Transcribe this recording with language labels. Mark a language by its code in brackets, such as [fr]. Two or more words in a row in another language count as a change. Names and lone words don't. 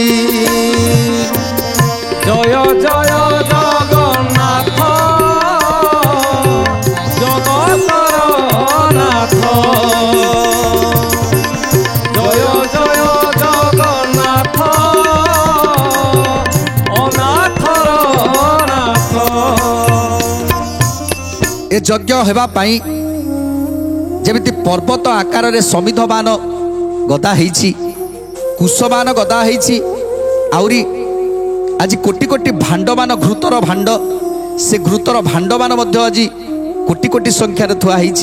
[or] ଜୟ ଜୟ ଜଗନ୍ନାଥ ଜଗତର ନାଥ, ଜୟ ଜୟ ଜଗନ୍ନାଥ ଅନାଥର ନାଥ। ଏ ଯଜ୍ଞ ହେବା ପାଇଁ ଯେମିତି ପର୍ବତ ଆକାରରେ ସମିଧମାନ ଗଦା ହେଇଛି, କୁଶମାନ ଗଦା ହେଇଛି, ଆହୁରି ଆଜି କୋଟି କୋଟି ଭାଣ୍ଡମାନ, ଘୃତର ଭାଣ୍ଡ, ସେ ଘୃତର ଭାଣ୍ଡମାନ ମଧ୍ୟ ଆଜି କୋଟି କୋଟି ସଂଖ୍ୟାରେ ଥୁଆ ହେଇଛି।